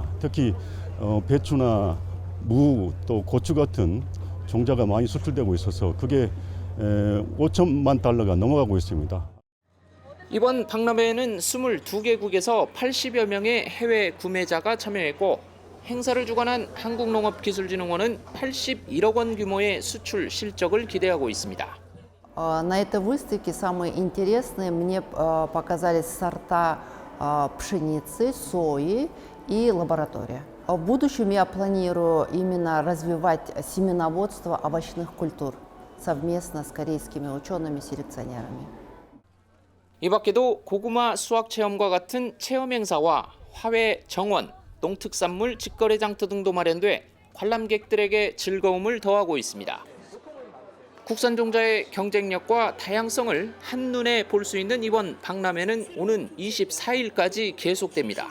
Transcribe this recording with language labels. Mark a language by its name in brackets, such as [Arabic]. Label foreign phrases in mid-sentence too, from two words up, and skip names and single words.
[Korean] 특히 배추나 무 또 고추 같은 종자가 많이 수출되고 있어서 그게 5천만 달러가 넘어가고 있습니다. 이번 박람회에는 22개국에서 80여 명의 해외 구매자가 참여했고 행사를 주관한 한국농업기술진흥원은 81억 원 규모의 수출 실적을 기대하고 있습니다. [Russian] На этой выставке самые интересные мне показались сорта пшеницы, сои и лаборатория. В будущем я планирую именно развивать семеноводство овощных культур совместно с корейскими учеными-селекционерами. [Korean] 이 밖에도 고구마 수확 체험과 같은 체험 행사와 화훼 정원, 농특산물 직거래 장터 등도 마련돼 관람객들에게 즐거움을 더하고 있습니다. 국산 종자의 경쟁력과 다양성을 한눈에 볼 수 있는 이번 박람회는 오는 24일까지 계속됩니다.